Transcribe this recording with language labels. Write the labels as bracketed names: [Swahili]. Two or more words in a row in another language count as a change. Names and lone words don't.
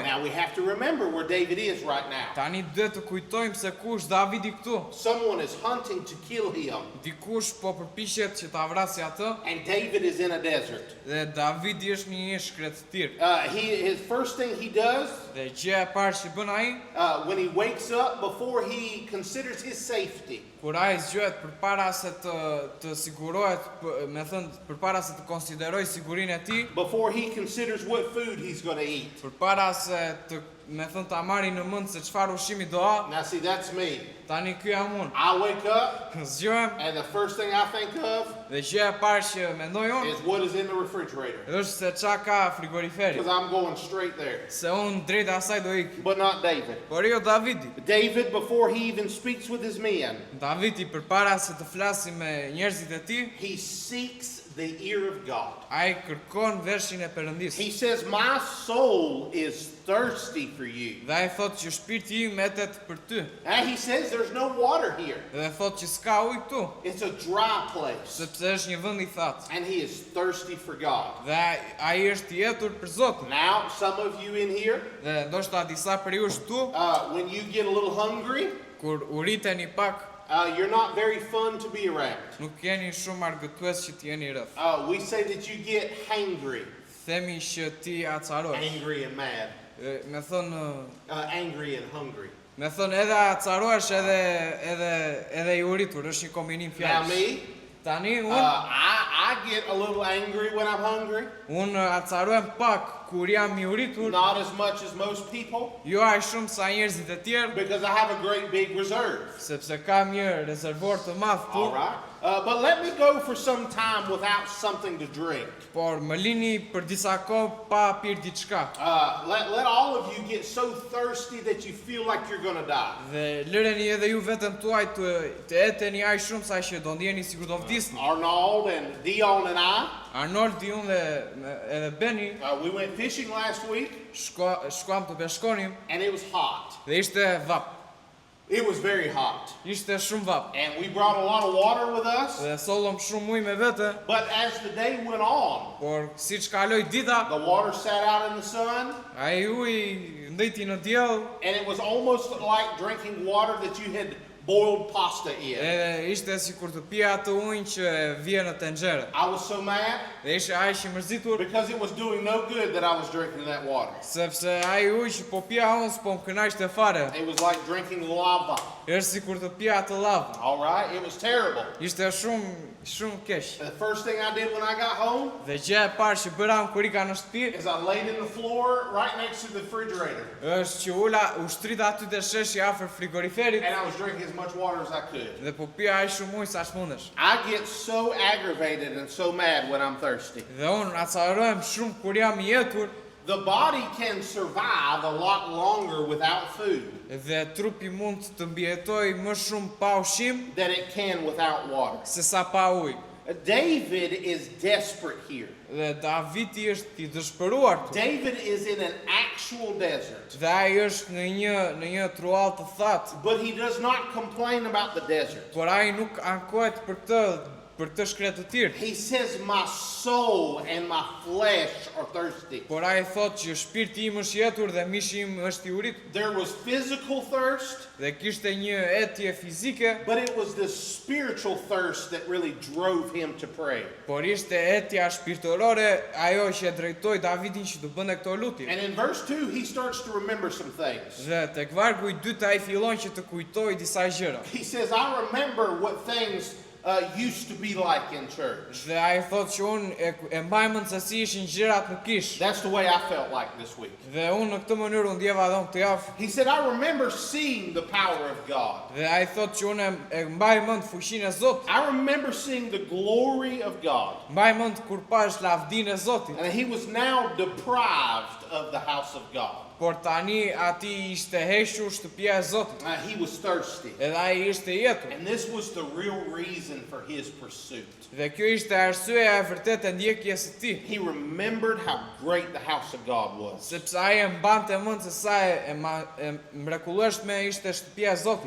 [English] Now we have to remember where David is right now. [Albanian] Tani duhet të kujtojmë se ku është Davidi këtu. [English] Someone is hunting to kill him, [Albanian] Dikush po përpiqet që ta vrasë atë [English] and David is in a desert. [Albanian] dhe Davidi është në një shkretëtir. [English] His first thing he does [Albanian] Dhe gjëja e parë që bën ai, [English] when he wakes up, before he considers his safety, [Albanian] kur ai zgjohet përpara se të sigurohet, me thënë përpara se të konsideroj sigurinë e tij, [English] before he considers what food he's going to eat. [Albanian] përpara se të me thënë ta marri në mend se çfarë ushqimi do ha, [English] Now see, that's me. [Albanian] tani ky jam unë. [English] I wake up, [Albanian] Zgjohem [English] and the first thing I think of [Albanian] dhe gjëja e parë që mendoj unë [English] is what is in the refrigerator, [Albanian] është se çka ka frigoriferi. [English] because I'm going straight there. [Albanian] Se unë drejt asaj do ik. [English] But not David. [Albanian] Por jo Davidi. [English] David, before he even speaks with his men, [Albanian] Davidi përpara se të flasi me njerëzit e tij, [English] he seeks the ear of God. [Albanian] ai kërkon vershin e Perëndisë. [English] He says, My soul is thirsty for you. [Albanian] Dhe ai thotë që shpirti im etet për ty. [English] And he says there's no water here. [Albanian] Dhe thotë që s'ka ujë këtu, [English] It's a dry place. [Albanian] sepse është një vend i thatë. [English] And he is thirsty for God. [Albanian] Dhe ai është i etur për Zotin. [English] Now, some of you in here, [Albanian] Dhe ndoshta disa për ju këtu, [English] when you get a little hungry, [Albanian] kur u riteni pak, [English] you're not very fun to be around. [Albanian] nuk jeni shumë argëtues që t'jeni rreth. [English] We say that you get hangry, [Albanian] Themi që ti acarosh. [English] angry and mad, [Albanian] Me thënë, [English] angry and hungry. [Albanian] me thënë edhe acarohesh edhe i uritur, është një kombinim [English] Now [Albanian] fjalësh. me, Tani [English] I get a little angry when I'm hungry. [Albanian] unë acarohem pak kur jam i uritur, [English] Not as much as most people, [Albanian] jo aq shumë sa njerëzit e tjerë, [English] because I have a great big reserve. [Albanian] sepse kam një rezervor të madh [English] All [Albanian] këtu. [English] right. But let me go for some time without something to drink. [Albanian] Por më lini për disa kohë pa pirë diçka. [English] Let all of you get so thirsty that you feel like you're going to die. [Albanian] Dhe lëreni edhe ju veten tuaj të eteni aq shumë sa që do ndjeni sikur do vdisni. [English] Arnold and Dion and I, [Albanian] Arnold, Dion dhe edhe Beni [English] we went fishing last week [Albanian] shkuam të peshkonim [English] and it was hot. [Albanian] dhe ishte vap. [English] It was very hot. [Albanian] Ishte shumë vap. [English] And we brought a lot of water with us. [Albanian] Dhe sollëm shumë ujë me vete, [English] But as the day went on, [Albanian] por siç kaloi dita, [English] the water sat out in the sun [Albanian] ai uji ndëti në diell [English] and it was almost like drinking water that you had boiled pasta in. [Albanian] edhe ishte sikur të pija atë ujë që vjen në tenxhere. [English] I was so mad [Albanian] Dhe ishte aq i mërzitur [English] because it was doing no good that I was drinking that water. [Albanian] sepse ai ujë që po pija unë s'po më kënaqte fare. [English] It was like drinking lava. [Albanian] Është sikur të pija atë lavë. [English] All right? It was terrible. [Albanian] Ishte shumë keq. [English] The first thing I did when I got home [Albanian] Dhe gjë e parë që bëram kur ika në shtëpi [English] is I laid in the floor right next to the refrigerator [Albanian] është që u shtrita aty te sheshi afër frigoriferit [English] and I was drinking as much water as I could. [Albanian] dhe po pija aq shumë ujë sa mundesh. [English] I get so aggravated and so mad when I'm thirsty. [Albanian] Dhe unë acarohem shumë kur jam i jetur [English] The body can survive a lot longer without food [Albanian] dhe trupi mund të mbijetoj më shumë pa ushqim [English] than it can without water. [Albanian] se sa pa ujë. [English] David is desperate here. [Albanian] Dhe Davidi është i dëshpëruar këtu. [English] David is in an actual desert, [Albanian] Dhe ai është në një truall të thatë, [English] but he does not complain about the desert. [Albanian] por ai nuk ankohet për të shkretë të tirë. [English] He says, my soul and my flesh are thirsty. [Albanian] Por ai thotë që shpirti im është i jetur dhe mishi im është i uritur. [English] There was physical thirst, [Albanian] Dhe kishte një etje fizike, [English] but it was the spiritual thirst that really drove him to pray. [Albanian] por ishte etja shpirtërore ajo që e drejtoi Davidin që të bënte këto lutje. [English] And in verse 2, he starts to remember some things. [Albanian] Dhe tek vargu i dytë ai fillon që të kujtojë disa gjëra. [English] He says, I remember what things used to be like in church. [Albanian] Dhe ai thotë që unë e mbaj mend se si ishin gjërat në kish. [English] That's the way I felt like this week. [Albanian] Dhe unë në këtë mënyrë u ndjeva edhe unë këtë javë. [English] He said, I remember seeing the power of God. [Albanian] Dhe ai thotë që unë e mbaj mend fuqinë e Zotit. [English] I remember seeing the glory of God. [Albanian] Mbaj mend kur pash lavdinë e Zotit. [English] And he was now deprived of the house of God. [Albanian] Por tani ati ishte heshur shtëpia e Zotit. [English] He was thirsty. [Albanian] Edhe ai ishte i jetur. [English] And this was the real reason for his pursuit. [Albanian] Dhe kjo ishte arsyeja e vërtetë e ndjekjes së tij. [English] He remembered how great the house of God was. [Albanian] Sepse ai e mbante mend se sa e mrekullueshme ishte shtëpia e Zotit.